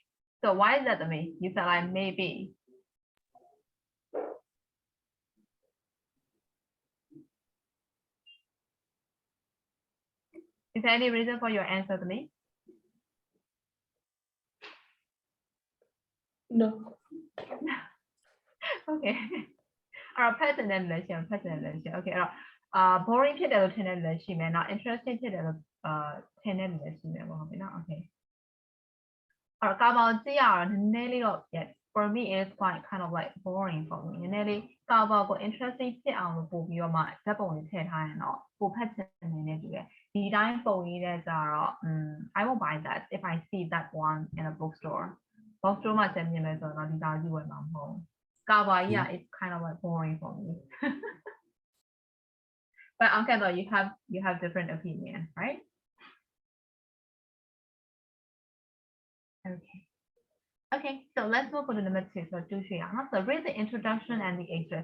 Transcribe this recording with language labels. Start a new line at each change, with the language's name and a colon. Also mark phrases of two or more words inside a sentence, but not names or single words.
English: So why is that to me? You said like maybe. Is there any reason for your answer to me? No.
Burmese: Okay. အဲ့တော့ pattern နဲ့လည်းရှိအောင် pattern နဲ့လည်းရှိအောင် okay အဲ့တော့boring ဖြစ်တယ်လို့ထင်တဲ့လူလည်းရှိမယ်နော် interesting ဖြစ်တယ်လို့ထင်တဲ့လူလည်းရှိမယ်ပေါ့ ဟုတ်ပြီနော် okay အဲ့တော့ကာဗာကြည့်ရတော့နည်းနည်းလေးတော့
English: yes for me it's quite kind of like boring for me
Burmese: နည်းနည်းလေးကာဗာကို interesting ဖြစ်အောင်လို့ပို့ပြီးတော့မှဇာတ်ပုံတွေထည့်ထားရင်တော့ပိုဖတ်ချင်နေတူတယ်ဒီတိုင်းပုံရေးတဲ့ကြတော့
English: I won't buy that if I see that one in a bookstore
Burmese: မှာကျန်မြင်မယ်ဆိုတော့ဒီသားကြီးဝယ်မှာမဟုတ်
English: Kawa, yeah, it's kind of like boring for me. But Uncle, you have different opinion, right? Okay. Okay, so let's move on to number 2. So so read the introduction and the extract.